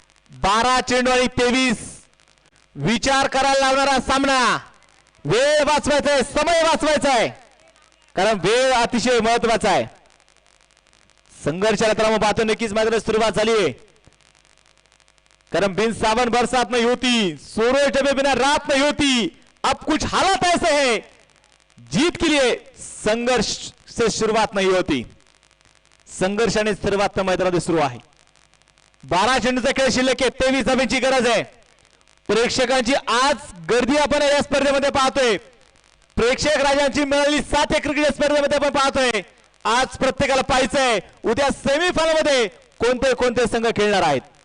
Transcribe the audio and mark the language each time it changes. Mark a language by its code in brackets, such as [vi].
[mr] 12 चेंडू आणि 23 विचार करायला लावणारा सामना. वेळ वाचवायचा आहे, समय वाचवायचा आहे, कारण वेळ अतिशय महत्वाचा आहे. संघर्षाला तर मग पाहतो नक्कीच मैदानात सुरुवात झाली आहे, कारण [hi] बिन सावन बरसात नहीं होती, [mr] सूरज डूबे बिना रात नहीं होती. [hi] अब कुछ हालात ऐसे हैं, जीत के लिए संघर्ष से शुरुआत नहीं होती. [mr] संघर्षाने सुरुवात मैदानात सुरू आहे. 12 चेंडूचा खेळ शिल्लक आहे. 23 धावांची गरज आहे. प्रेक्षकांची आज गर्दी आपण या स्पर्धेमध्ये पाहतोय. प्रेक्षक राजांची मिळालेली 7 क्रिकेट स्पर्धेमध्ये आपण पाहतोय. आज प्रत्येकाला पाहायचंय उद्या सेमीफायनल मध्ये कोणते कोणते संघ खेळणार आहेत.